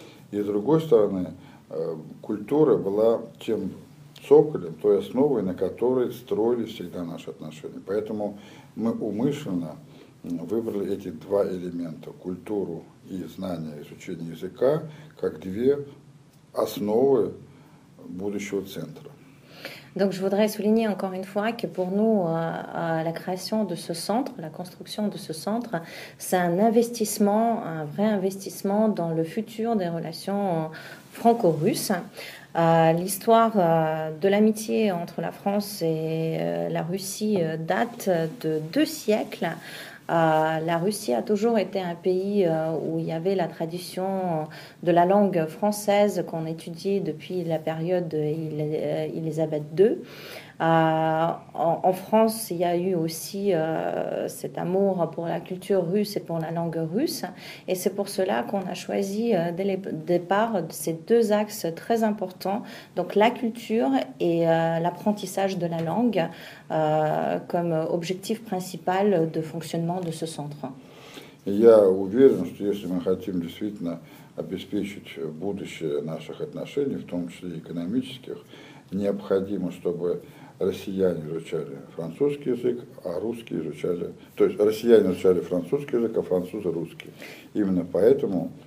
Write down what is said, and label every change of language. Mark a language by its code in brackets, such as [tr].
[ru] И с другой стороны, культура была тем цоколем, той основой, на которой строились всегда наши отношения. Поэтому мы умышленно выбрали эти 2 элемента – культуру и знание, изучение языка, как 2 основы будущего центра. [fr] Donc je voudrais souligner encore une fois que pour nous, la création de ce centre, la construction de ce centre, c'est un investissement, un vrai investissement dans le futur des relations franco-russes. L'histoire de l'amitié entre la France et la Russie date de 2 siècles. La Russie a toujours été un pays où il y avait la tradition de la langue française qu'on étudie depuis la période Élisabeth II. En France, il y a eu aussi cet amour pour la culture russe et pour la langue russe. Et c'est pour cela qu'on a choisi dès le départ ces 2 axes très importants, donc la culture et l'apprentissage de la langue comme objectif principal de fonctionnement de ce centre. [ru] Я уверен, что если мы хотим действительно обеспечить будущее наших отношений, в том числе экономических, необходимо, чтобы россияне изучали французский язык, а русские изучали... То есть россияне изучали французский язык, а французы русский. Именно поэтому